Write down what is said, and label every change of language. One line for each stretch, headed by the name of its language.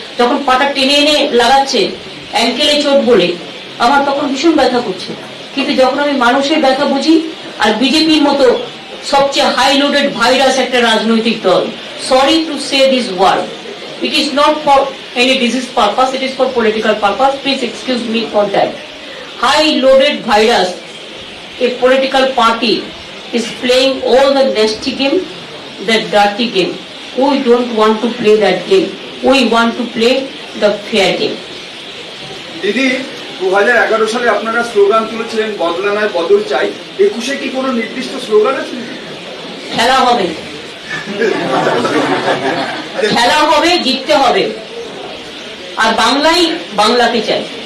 Bangla: যখন পাটা টেনে এনে লাগাচ্ছে অ্যাঙ্কেলে চোট বলে, আমার তখন ভীষণ ব্যথা করছে। কিন্তু যখন আমি মানুষের ব্যথা বুঝি, আর বিজেপির মতো সবচেয়ে হাই লোডেড ভাইরাস একটা রাজনৈতিক দল,
English: Sorry to say this word, it is not for any disease purpose, it is for political purpose, please excuse me for that. High loaded virus, a political party is playing all the nasty game, the dirty game. We don't want to play that game, we want to play the fair game.
Bangla: দিদি 2011 সালে আপনারা slogan তুলেছিলেন বদলা নয় বদল চাই, 21-এ কি কোনো নির্দিষ্ট স্লোগান আছে? খেলা হবে, খেলা হবে, জিততে হবে, আর বাংলাই বাংলাকে চাই।